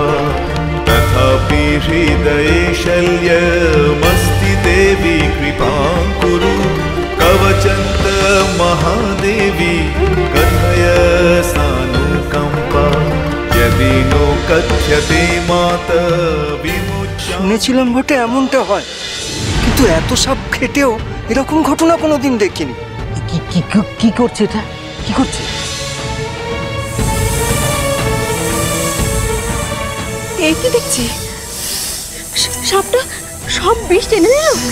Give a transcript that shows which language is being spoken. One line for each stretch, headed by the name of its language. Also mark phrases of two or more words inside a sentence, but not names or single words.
Sanskrit: तथापि हृदये शल्यमस्ति देवी कृपां कुरु कवचन्त महादेवी कथय सानुकम्पा यदि नो कथ्यते मात विमुच्य।
Bangla: শুনেছিলাম বটে এমনটা হয়, কিন্তু এত সাপ খেটেও এরকম ঘটনা কোনোদিন দেখিনি। কি করছে এটা? কি করছে? এই কি দেখছি, সাপটা সব বিষ টেনে নিল।